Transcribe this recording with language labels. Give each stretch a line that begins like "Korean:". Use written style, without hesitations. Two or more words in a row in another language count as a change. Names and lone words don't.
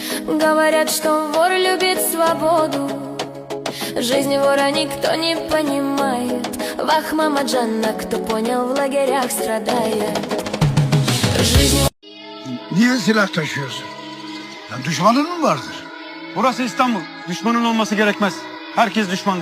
Russian: Говорят, что вор любит свободу. Жизнь вора никто не понимает. Вах, мама Джанна, кто понял, в лагерях страдает. Жизнь...
Turkish: Niye silah taşıyorsun? Ya düşmanın mı vardır? Burası İstanbul. Düşmanın olması gerekmez. Herkes düşmandır.